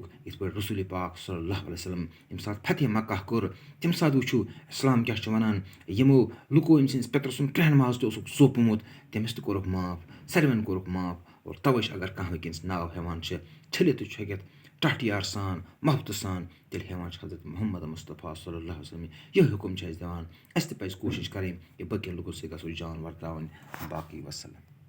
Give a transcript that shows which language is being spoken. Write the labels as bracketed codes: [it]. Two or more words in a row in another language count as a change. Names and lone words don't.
[ks] یِتھ پٲٹھۍ رسوٗلِ پاک [ar] صلی اللہ علیہ وسلم [ks] ییٚمہِ ساتہٕ فتح مکہ کوٚر تَمہِ ساتہٕ وٕچھِو اِسلام کیٛاہ چھُ وَنان. یِمو لُکو أمۍ سٕنٛدِس پیٚترٕ سُنٛد کرٛہَن ماز تہِ اوسُکھ سوٗپمُت تٔمِس تہِ کوٚرُکھ معاف. ساروِین کوٚرُکھ معاف. اور تَوَے چھِ اگر کانٛہہ وٕنۍکٮ۪نَس ناو ہٮ۪وان چھِ چھٔلِتھ تہٕ چھۄکِتھ ٹاٹھ یار سان محبتہٕ سان تیٚلہِ ہٮ۪وان چھِ حضرت محمد مصطفیٰ [ar] صلی اللہ علیہ وسلم. [ks] یِہوٚے حُکُم چھِ اَسہِ دِوان. اَسہِ تہِ پَزِ کوٗشِش کَرٕنۍ کہِ باقٕیَن لُکَن سۭتۍ گژھو جان وَرتاوٕنۍ. باقٕے وَسَلام.